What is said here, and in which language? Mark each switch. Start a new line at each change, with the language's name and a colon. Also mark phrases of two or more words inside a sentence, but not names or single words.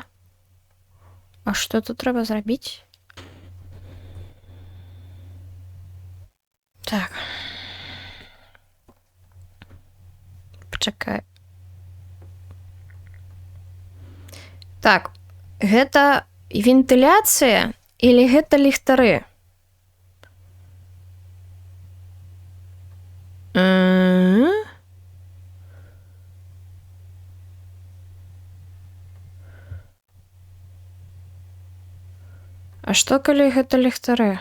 Ukrainian: А що тут треба зробити? Так. Почекай. Так,
Belarusian: гэта вентыляцыя или гэта ліхтары? А што калі гэта ліхтары?